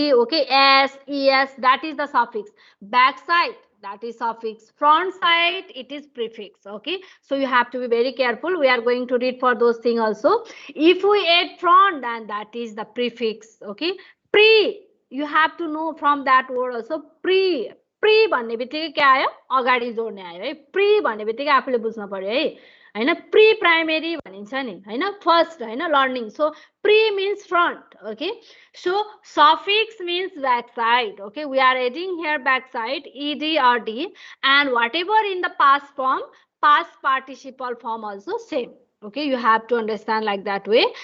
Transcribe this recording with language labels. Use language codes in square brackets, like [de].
[en] Okay, s, es, that is the suffix. Backside, that is suffix. Front side, it is prefix. Okay, so you have to be very careful. We are going to read for those things also. If we add front, then that is the prefix. Okay, pre, you have to know from that word also. [ne] Pre भन्ने बित्तिकै के आयो? अगाडि जोड्ने आयो है. Pre भन्ने बित्तिकै आफूले बुझ्न पर्यो है. हैन, प्री प्राइमेरी भनिन्छ नि, हैन, फर्स्ट, हैन, learning. [en] So pre means front. Okay, so suffix means backside. Okay, we are adding here backside ed or d, and whatever in the past form, past participle form also same. Okay, you have to understand like that way.